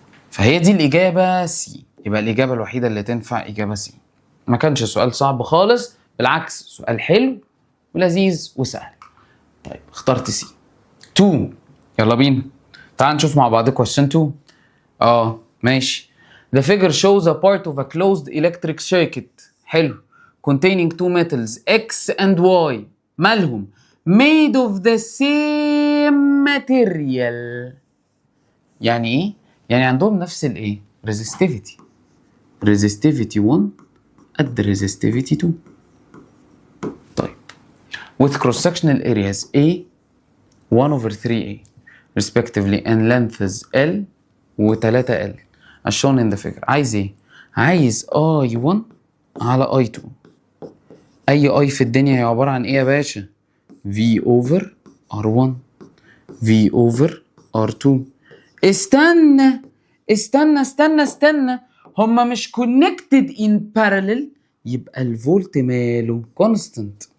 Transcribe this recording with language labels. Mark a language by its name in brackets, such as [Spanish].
[Arabic] فهي دي الإجابة سي. يبقى الإجابة الوحيدة اللي تنفع إجابة سي. ما كانش سؤال صعب خالص، بالعكس سؤال حلو ولذيذ وسهل. طيب اخترت سي. 2 يلا بينا تعال نشوف مع بعض question 2. ماشي. [English] The figure shows a part of a closed electric circuit حلو containing two metals X and Y مالهم made of the same material. [Arabic] يعني ايه؟ يعني عندهم نفس الايه؟ resistivity. resistivity 1 قد resistivity 2. [English] طيب with cross sectional areas A 1 over 3A respectively and lengths L و 3L as shown in the figure. [Arabic] عايز ايه؟ عايز I1 على I2. اي I في الدنيا هي عبارة عن ايه يا باشا؟ V over R1 V over R2. استنى استنى استنى استنى، هما مش [English] connected in parallel، [Arabic] يبقى الفولت ماله constant.